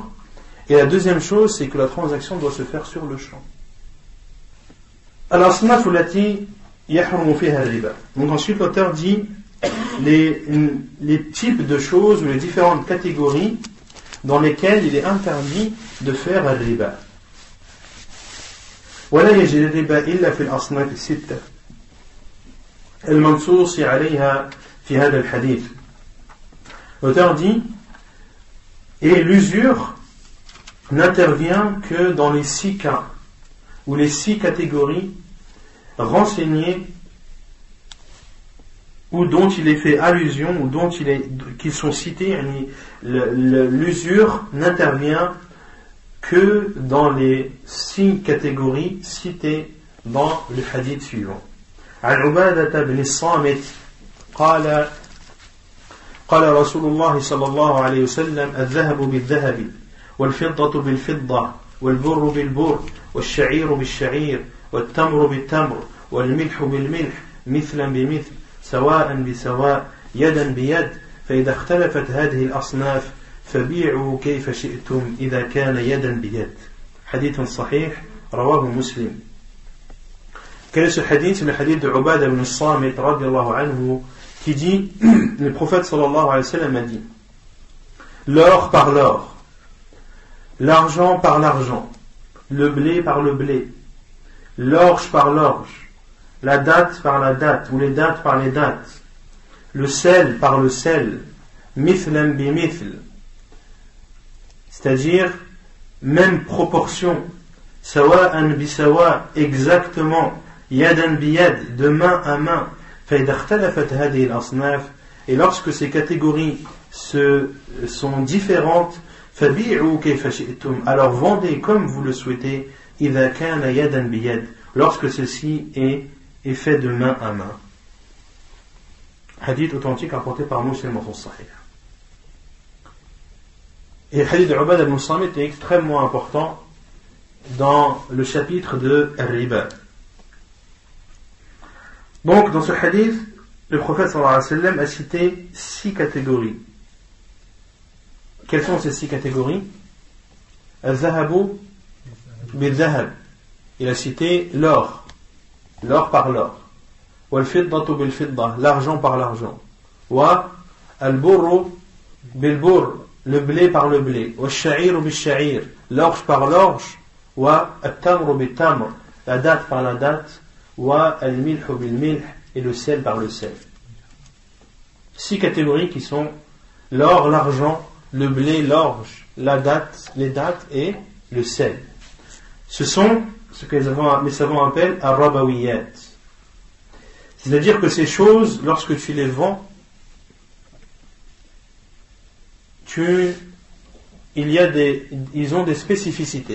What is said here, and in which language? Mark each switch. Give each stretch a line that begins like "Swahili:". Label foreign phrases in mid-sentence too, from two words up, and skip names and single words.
French: Et la deuxième chose, c'est que la transaction doit se faire sur le champ. Alors, donc ensuite, l'auteur dit les types de choses ou les différentes catégories dans lesquelles il est interdit de faire al-riba.
Arabic: ولا يجري الربا إلا في الأصناف الستة المنصوص عليها في هذا الحديث.
French: L'auteur dit, et l'usure n'intervient que dans les 6 cas ou les 6 catégories renseignées ou dont il est fait allusion ou qui sont cités. L'usure n'intervient que dans les 6 catégories citées dans le hadith suivant.
Arabic: عن عبادة بن الصامت قال رسول الله صلى الله عليه وسلم الذهب بالذهب والفضة بالفضة والبر بالبر والشعير بالشعير والتمر بالتمر والملح بالملح مثلا بمثل سواء بسواء يدا بيد فإذا اختلفت هذه الأصناف فبيعوا كيف شئتم إذا كان يدا بيد. حديث صحيح رواه مسلم.
French: Quel est ce hadith? C'est le hadith de Ubada ibn Samit
Arabic: رضي الله عنه
French: qui dit, le prophète
Arabic: صلى الله عليه و
French: sallam a dit, l'or par l'or, l'argent par l'argent, le blé par le blé, l'orge par l'orge, la date par la date ou les dates par les dates, le sel par le sel,
Arabic: مثلا بمثل,
French: c'est-à-dire même proportion,
Arabic: سواء بسواء,
French: exactement,
Arabic: يدا بيد,
French: de main à main. Et lorsque ces catégories sont différentes, alors vendez comme vous le souhaitez, lorsque ceci est fait de main à main. Hadith authentique rapporté par Muslim dans son Sahih. Et le hadith de Ubada ibn Samit est extrêmement important dans le chapitre de Riba. Donc, dans ce hadith, le prophète
Arabic: صلى الله عليه وسلم
French: a cité 6 catégories. Quelles sont ces 6 catégories?
Arabic: الذهب بالذهب.
French: Il a cité l'or par l'or.
Arabic: والفضة بالفضة,
French: l'argent par l'argent.
Arabic: والبر بالبر,
French: le blé par le blé.
Arabic: والشعير بالشعير,
French: l'orge par l'orge.
Arabic: والتمر بالتمر,
French: la date par la date.
Arabic: والملح بالملح,
French: et le sel par le sel. 6 catégories qui sont l'or, l'argent, le blé, l'orge, la date, les dates et le sel. Ce sont ce que les savants appellent ar-rabawiyat. C'est-à-dire que ces choses, lorsque tu les vends, ils ont des spécificités.